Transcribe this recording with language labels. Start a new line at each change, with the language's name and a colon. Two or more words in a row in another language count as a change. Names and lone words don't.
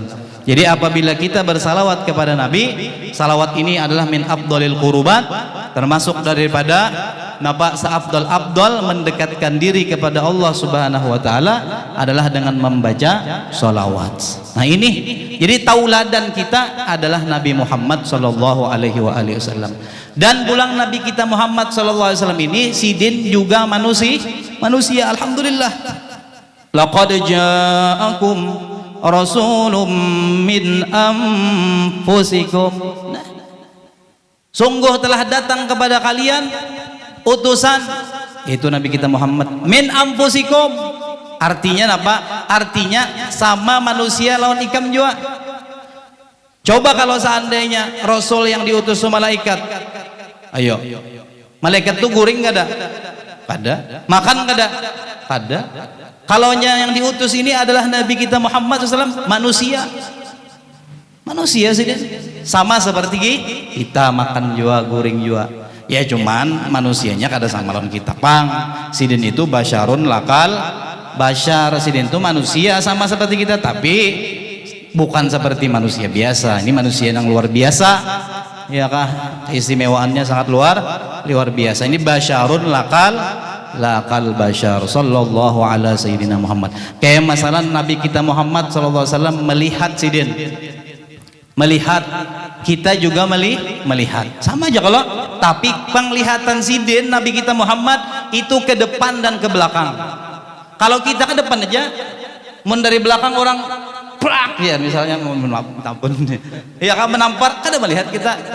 Indonesian: Jadi apabila kita bersalawat kepada Nabi, salawat ini adalah
Arabic: min afdhalil qurubat,
Indonesian: termasuk daripada seafdal mendekatkan diri kepada Allah
Arabic: Subhanahu wa taala
Indonesian: adalah dengan membaca salawat. Nah, ini jadi tauladan kita adalah Nabi Muhammad
Arabic: sallallahu alaihi wasallam.
Indonesian: Dan pulang Nabi kita Muhammad
Arabic: sallallahu alaihi wasallam
Indonesian: ini sidin juga manusia. Alhamdulillah.
Arabic: Laqad ja'akum rasulun min anfusikum.
Indonesian: Nah, sungguh telah datang kepada kalian utusan, itu Nabi kita Muhammad,
Arabic: min anfusikum.
Indonesian: Artinya apa?
Banjar: Artinya sama manusia lawan ikam juga.
Indonesian: Coba kalau seandainya Rasul yang diutus malaikat, ayo, malaikat tuh guring gak ada? Ada. Makan gak ada? Ada. Kalau yang diutus ini adalah Nabi kita
Arabic: Muhammad SAW,
Indonesian: manusia sih, sama seperti kita, makan juga, guring juga.
Banjar: Ya cuman manusianya kada sama lawan kita pang.
Indonesian: Sidin itu
Arabic: basyarun lakal basyar,
Indonesian: sidin itu manusia sama seperti kita, tapi bukan seperti manusia biasa. Ini manusia yang luar biasa, ya kah? Keistimewaannya sangat luar biasa. Ini
Arabic: basyarun lakal basyar sallallahu ala sayyidina Muhammad.
Indonesian: Kayak masalah Nabi kita Muhammad
Arabic: sallallahu alaihi wasallam
Indonesian: melihat sidin, melihat, kita juga melihat sama aja. Kalau tapi penglihatan sidin Nabi kita Muhammad itu ke depan dan ke belakang. Kalau kita ke depan aja, dari belakang orang prak, ya misalnya ampun, ya kan menampar, kada melihat kita.